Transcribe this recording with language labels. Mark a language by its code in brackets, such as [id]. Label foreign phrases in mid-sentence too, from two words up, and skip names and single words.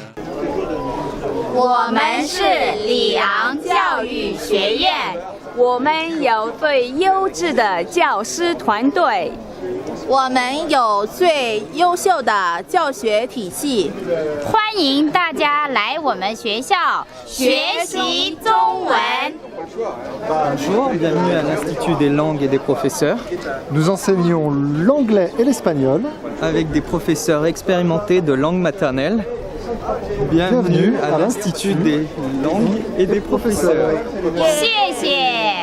[zh] 我们是里昂教育学院，我们有最优质的教师团队，我们有最优秀的教学体系，欢迎大家来我们学校学习中文。 [fr] Bonjour, bienvenue à l'Institut des langues et des professeurs. Nous enseignons l'anglais et l'espagnol avec des professeurs expérimentés de langue maternelle. Bienvenue à l'Institut des langues et des professeurs. [zh] 谢谢。